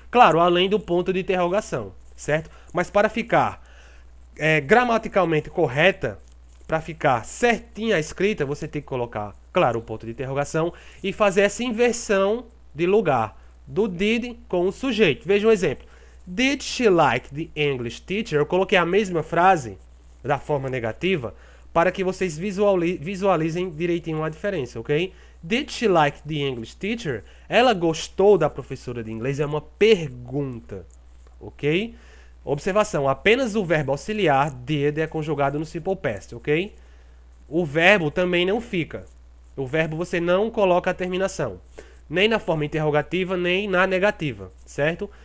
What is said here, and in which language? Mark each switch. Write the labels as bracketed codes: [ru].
[pt] Claro, além do ponto de interrogação, certo? Mas para ficar gramaticalmente correta, para ficar certinha a escrita, você tem que colocar, claro, o ponto de interrogação e fazer essa inversão de lugar do did com o sujeito. Veja um exemplo. [en] Did she like the English teacher? [pt] Eu coloquei a mesma frase da forma negativa para que vocês visualizem direitinho a diferença, ok? [en] Did she like the English teacher? [pt] Ela gostou da professora de inglês? É uma pergunta, ok? Observação, apenas o verbo auxiliar did é conjugado no simple past, ok? O verbo também não fica. O verbo você não coloca a terminação. Nem na forma interrogativa, nem na negativa, certo?